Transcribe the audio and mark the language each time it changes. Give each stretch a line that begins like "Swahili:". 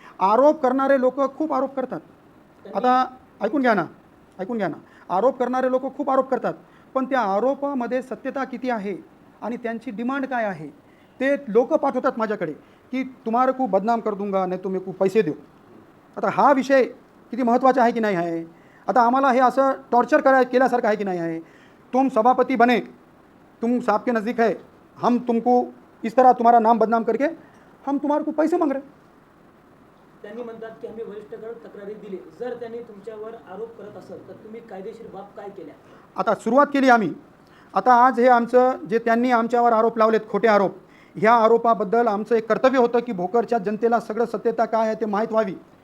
Marathi: आरोप करणारे लोक खूप आरोप करतात। आता ऐकून घ्या ना, आरोप करणारे लोक खूप आरोप करतात, पण त्या आरोपामध्ये सत्यता किती आहे आणि त्यांची डिमांड काय आहे ते लोक पाठवतात माझ्याकडे की
Hindi: तुम्हारे को बदनाम कर दूंगा, नहीं
Marathi: तुम्ही को पैसे देऊ। आता हा विषय किती महत्त्वाचा आहे की नाही आहे? आता आम्हाला हे असं टॉर्चर केल्यासारखं आहे की नाही आहे?
Hindi: तुम सभापति बने, तुम साहब के नज़दीक है, हम तुमको इस तरह तुम्हारा नाम बदनाम करके हम तुम्हारे को पैसे मांग रहे।
Marathi: त्यांनी म्हणतात की आम्ही वरिष्ठांकडे तक्रारी दिली. जर त्यांनी तुमच्यावर आरोप करत असेल तर तुम्ही कायदेशीर बाब काय केल्या? आता सुरुवात केली आम्ही. आता आज हे आमचं जे त्यांनी आमच्यावर आरोप लावलेत, खोटे आरोप, ह्या आरोपाबद्दल आमचं एक कर्तव्य होतं की भोकरच्या जनतेला सगळं सत्यता काय आहे ते माहीत व्हावी.